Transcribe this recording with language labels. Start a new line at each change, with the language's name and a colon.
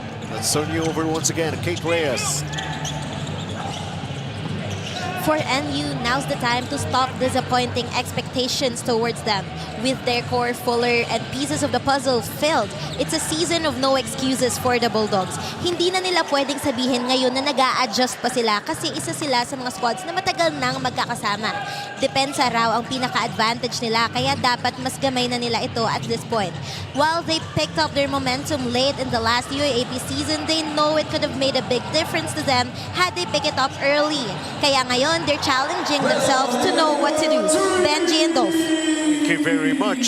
English: Let's turn you over once again, Kate Reyes. For NU, now's the time to stop disappointing expectations towards them. With their core fuller and pieces of the puzzle filled, it's a season of no excuses for the Bulldogs.
Filipino: Hindi na nila pwedeng sabihin ngayon na nag-a-adjust pa sila kasi isa sila sa mga squads na matagal nang magkakasama. Depensa raw ang pinaka-advantage nila kaya dapat mas gamay na nila ito at this point.
English: While they picked up their momentum late in the last UAAP season, they know it could have made a big difference to them had they picked it up early. Kaya ngayon, they're challenging themselves to know what to do. Benji and Dolph. Thank you very much.